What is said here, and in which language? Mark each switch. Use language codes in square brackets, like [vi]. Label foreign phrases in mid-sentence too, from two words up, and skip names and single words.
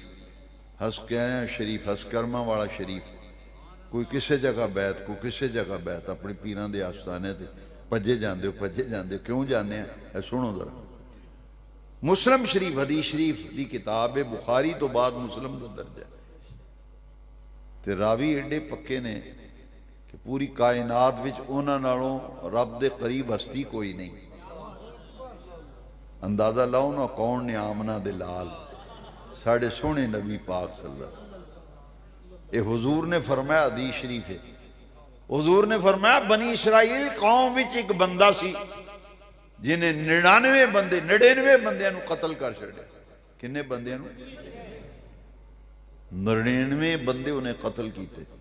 [pa] حسکیا شریف حسکرما والا شریف کوئی کسی جگہ بیعت کوئی کسی جگہ بیعت اپنے پیراں دے آستانے تے بھجے جاتے ہو کیوں جانے سنو ذرا مسلم شریف حدیث شریف کی کتاب ہے بخاری توں بعد مسلم کا درجہ تے راوی ایڈے پکے نے کہ پوری کائنات وچ اوہناں نالوں رب دے قریب ہستی کوئی نہیں اندازہ لاؤ نا کون نے آمنہ دے لال ساڈے سوہنے نبی پاک [ar] صلى الله عليه وسلم [pa] یہ حضور نے فرمایا حدیث شریف ہے حضور نے فرمایا بنی اسرائیل قوم وچ ایک بندہ سی جنہے 99 بندیاں نوں قتل کر چھڈیا کنے بندیاں نوں 99 بندے اونہے قتل کیتے